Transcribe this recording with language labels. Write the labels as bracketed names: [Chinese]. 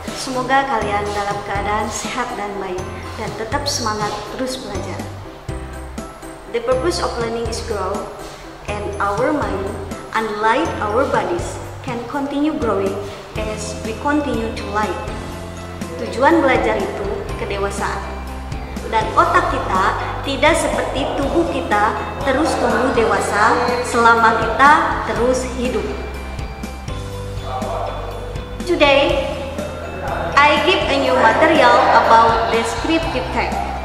[Indonesian] Semoga kalian dalam keadaan sehat dan baik dan tetap semangat terus belajar. [English] The purpose of learning is grow, and our mind, unlike our bodies, can continue growing as we continue to live. [Indonesian] Tujuan belajar itu kedewasaan. Dan otak kita tidak seperti tubuh kita terus tumbuh dewasa selama kita terus hidup. [English] Today, I give a new material about descriptive text.